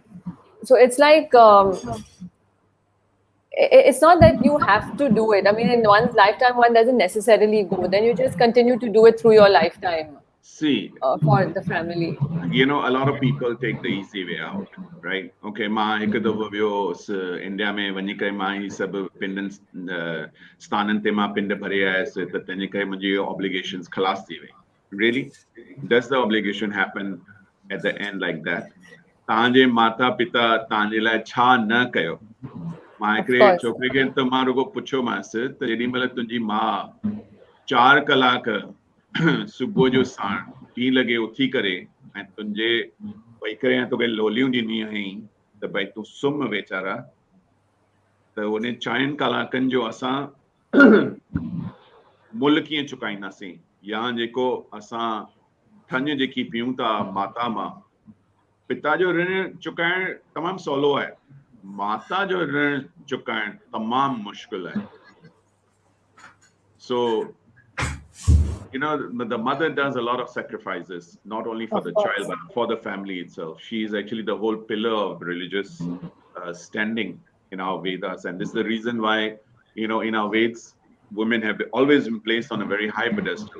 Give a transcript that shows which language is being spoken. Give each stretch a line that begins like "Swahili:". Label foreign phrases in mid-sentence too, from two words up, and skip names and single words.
English: So it's like, it's not that you have to do it. I mean, in one's lifetime, one doesn't necessarily go. Then you just continue to do it through your lifetime. See, for the family. You know, a lot of people take the easy way out, right?
Sindhi: Okay, मां हिकु दफ़ो वियो इंडिया में वञी करे मां ही सभु पिंडनि स्थाननि ते मां पिंड भरे आयसि त तंहिंजे करे मुंहिंजी obligations खलास थी वई.
English: Really? Does the obligation happen at the end like that?
Sindhi: तव्हांजे माता पिता तव्हांजे लाइ छा न कयो? मां हिकिड़े छोकिरे खे त मां रुगो पुछियोमांसि त जेॾीमहिल तुंहिंजी माउ 4 कलाक सुबुह जो साण 2 लॻे उथी करे ऐं तुंहिंजे वेही करे ऐं तोखे लोलियूं ॾिनी हुअईं त भई तूं सुम्ह वीचारा, त उन 4 कलाकनि जो असां मुल्ह कीअं चुकाईंदासीं? या जेको असां ठञ जेकी पियूं था माता मां, पिता जो ऋण चुकाइण तमामु सवलो आहे, माता जो ऋण चुकाइण तमामु मुश्किल आहे.
English: So the mother does a lot of sacrifices, not only for the child, but for the family itself. She is actually the whole pillar of religious standing in our Vedas. And this is the reason why, in our Veds, women have always been placed on a very high pedestal.